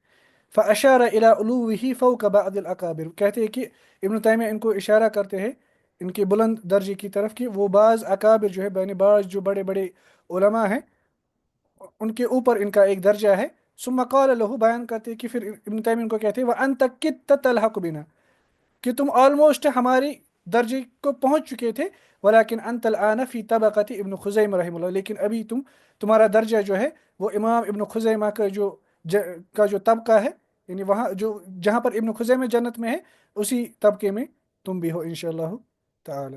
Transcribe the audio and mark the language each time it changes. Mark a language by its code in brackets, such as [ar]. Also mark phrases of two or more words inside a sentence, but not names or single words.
[ar] فأشار إلى علوه فوق بعض الأكابر, [hi] कहते हैं कि इब्न तैमिया इनको इशारा करते हैं इनके बुलंद दर्जे की तरफ, कि वो बाज़ अकाबिर जो है, बैन बाज़ जो बड़े बड़े उलमा हैं, उनके ऊपर इनका एक दर्जा है। [ar] ثم قال له, [hi] बयान करते हैं कि फिर इब्न तैमिया इनको कहते हैं [ar] وأنت كدت تلحق بنا, [hi] कि तुम ऑलमोस्ट हमारी दर्जे को पहुंच चुके थे। [ar] ولكن أنت الآن في طبقة ابن خزيمة رحمه الله, [hi] लेकिन अभी तुम्हारा दर्जा जो है वो इमाम इब्न खुज़ैमा का जो तबका है, यानी वहाँ जो जहाँ पर इब्न खुज़ैमा जन्नत में है, उसी तबके में तुम भी हो [ar] إن شاء الله تعالى.